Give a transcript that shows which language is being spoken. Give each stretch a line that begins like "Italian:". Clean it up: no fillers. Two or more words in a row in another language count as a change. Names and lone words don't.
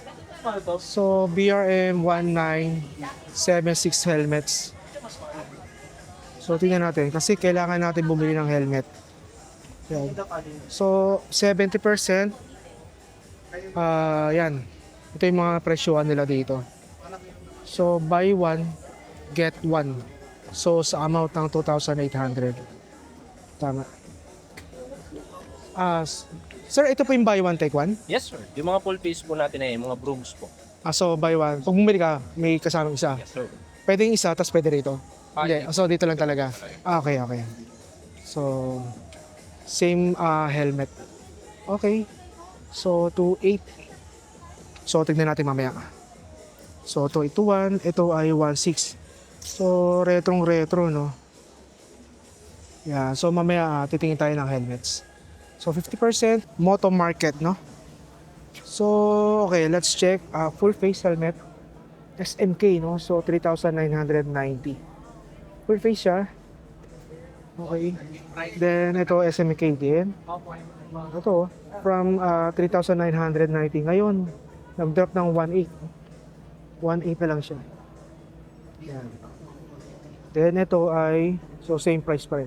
English: So, BRM 1976 helmets.
Filipino: So, tingnan natin. Kasi kailangan natin bumili ng helmet. Yan. So, 70%. Yan. Ito yung mga presyuhan nila dito.
English: So, buy one, get one.
Filipino: So, sa amount ng 2,800. Tama. Sir, ito po yung
English: buy one, take one? Yes, sir.
Filipino: Yung mga full face po natin ay mga brooms po.
English: So, buy one.
Filipino: Pag bumili ka, may kasamang isa.
English: Yes, sir.
Filipino: Pwede yung isa, tapos pwede rito. Hindi. So, dito lang talaga. Okay. So,
English: same helmet.
Filipino: Okay. So, 2.8. So, tignan natin mamaya. So, ito 1. Ito ay 1.6.
English: So, retro, no? Yeah.
Filipino: So, mamaya titingin tayo ng helmets.
English: So, 50% Moto Market, no? So, okay. Let's check. Full face helmet. SMK, no? So, 3,990. Full face
Filipino: siya. Okay. Then, ito SMK din. Ito, from 3,990. Ngayon, nag-drop ng 1.8. 1.8 na lang siya. Yan. Then, ito ay, so same price pa rin.